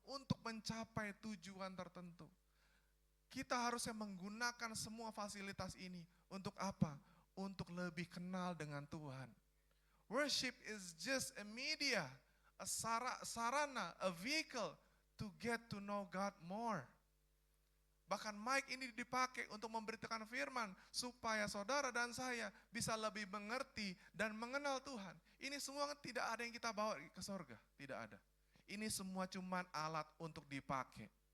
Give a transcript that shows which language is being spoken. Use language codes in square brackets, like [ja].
[id] Untuk mencapai tujuan tertentu. Kita harusnya menggunakan semua fasilitas ini untuk apa? Untuk lebih kenal dengan Tuhan. [en] Worship is just a media, a sarana, a vehicle to get to know God more. [id] Bahkan bahkan mic ini dipakai untuk memberitakan firman supaya saudara dan saya bisa lebih mengerti dan mengenal Tuhan. Ini semua tidak ada yang kita bawa ke sorga, tidak ada. Ini semua cuman alat untuk dipakai.